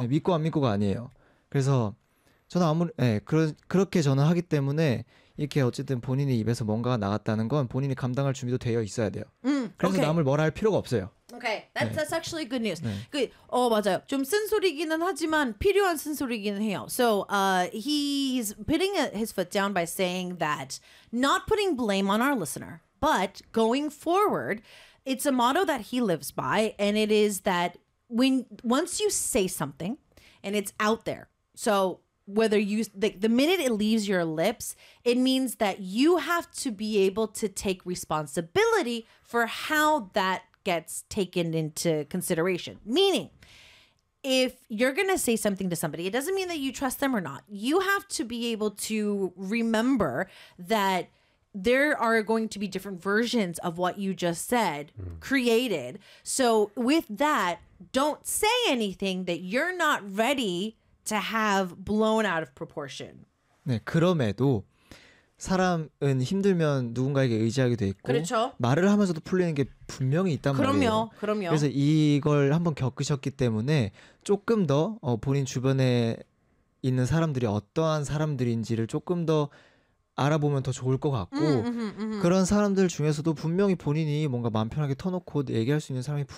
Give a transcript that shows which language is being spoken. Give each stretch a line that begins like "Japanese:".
Korean: 네, 믿고 안 믿고가 아니에요. 그래서 저는 그렇게 저는 하기 때문에 이렇게 어쨌든 본인의 입에서 뭔가가 나갔다는 건 본인이 감당할 준비도 되어 있어야 돼요. 그래서
English: okay.
Korean: 남을 뭐라 할 필요가 없어요.
English: Okay, that's actually good news.
Korean: 네. 맞아요. 좀 쓴소리기는 하지만 필요한 쓴소리기는 해요.
English: So he's putting his foot down by saying that not putting blame on our listener, but going forward, it's a motto that he lives by, and it is that once you say something and it's out there, so whether you the minute it leaves your lips, it means that you have to be able to take responsibility for how that gets taken into consideration. Meaning, if you're going to say something to somebody, it doesn't mean that you trust them or not. You have to be able to remember that there are going to be different versions of what you just said created. So with that, don't say anything that you're not ready to have blown out of proportion.
Korean: 네, 그럼에도 사람은 힘들면 누군가에게 의지하게 돼 있고 그렇죠. 말을 하면서도 풀리는 게 분명히 있단 그럼요, 말이에요. 그럼요. 그래서 이걸 한번 겪으셨기 때문에 조금 더 본인 주변에 있는 사람들이 어떠한 사람들인지를 조금 더 알아보면 더 좋을 것 같고 그런 사람들 중에서도 분명히 본인이 뭔가 마음 편하게 터놓고 얘기할 수 있는 사람이 분명히